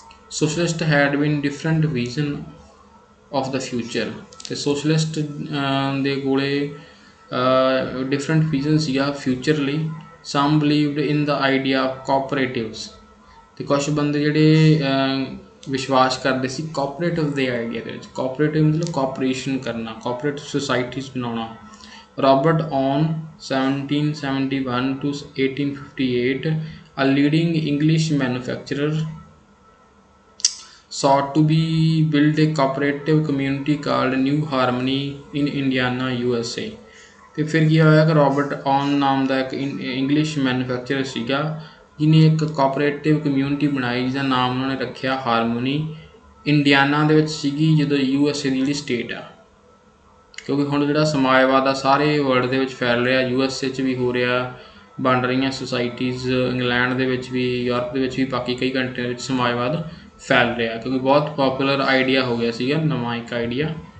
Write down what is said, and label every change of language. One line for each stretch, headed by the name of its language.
English: socialist had been different vision of the future,
Punjabi: ਅਤੇ socialist ਦੇ ਕੋਲੇ ਡਿਫਰੈਂਟ ਵਿਜ਼ਨ ਸੀਗਾ ਫਿਊਚਰ ਲਈ।
English: some believed in the idea of cooperatives,
Punjabi: ਅਤੇ ਕੁਛ ਬੰਦੇ ਜਿਹੜੇ ਵਿਸ਼ਵਾਸ ਕਰਦੇ ਸੀ ਕੋਆਪਰੇਟਿਵ ਦੇ ਆਈਡੀਆ ਦੇ ਵਿੱਚ। ਕੋਆਪਰੇਟਿਵ ਮਤਲਬ ਕੋਆਪਰੇਸ਼ਨ ਕਰਨਾ, ਕੋਆਪਰੇਟਿਵ ਸੁਸਾਇਟੀਜ਼ ਬਣਾਉਣਾ।
English: Robert Owen 1771 to 1858, a leading English manufacturer, sought to be build a cooperative community called New Harmony in Indiana, USA।
Punjabi: ਅਤੇ ਫਿਰ ਕੀ ਹੋਇਆ ਕਿ ਰੋਬਰਟ ਔਨ ਨਾਮ ਦਾ ਇੱਕ ਇੰਗਲਿਸ਼ ਮੈਨੂਫੈਕਚਰਰ ਸੀਗਾ ਜਿਹਨੇ ਇੱਕ ਕੋਆਪਰੇਟਿਵ ਕਮਿਊਨਿਟੀ ਬਣਾਈ, ਜਿਹਦਾ ਨਾਮ ਉਹਨਾਂ ਨੇ ਰੱਖਿਆ ਹਾਰਮੋਨੀ। ਇੰਡੀਆਨਾ ਦੇ ਵਿੱਚ ਸੀਗੀ, ਜਦੋਂ USA ਦੀ ਜਿਹੜੀ ਸਟੇਟ ਆ, ਕਿਉਂਕਿ ਹੁਣ ਜਿਹੜਾ ਸਮਾਜਵਾਦ ਆ ਸਾਰੇ ਵਰਲਡ ਦੇ ਵਿੱਚ ਫੈਲ ਰਿਹਾ, USA 'ਚ ਵੀ ਹੋ ਰਿਹਾ, ਬਣ ਰਹੀਆਂ ਸੁਸਾਇਟੀਜ਼, ਇੰਗਲੈਂਡ ਦੇ ਵਿੱਚ ਵੀ, ਯੂਰਪ ਦੇ ਵਿੱਚ ਵੀ, ਬਾਕੀ ਕਈ ਕੰਟਰੀਆਂ ਵਿੱਚ ਸਮਾਜਵਾਦ ਫੈਲ ਰਿਹਾ, ਕਿਉਂਕਿ ਬਹੁਤ ਪੋਪੂਲਰ ਆਈਡੀਆ ਹੋ ਗਿਆ ਸੀਗਾ, ਨਵਾਂ ਇੱਕ ਆਈਡੀਆ।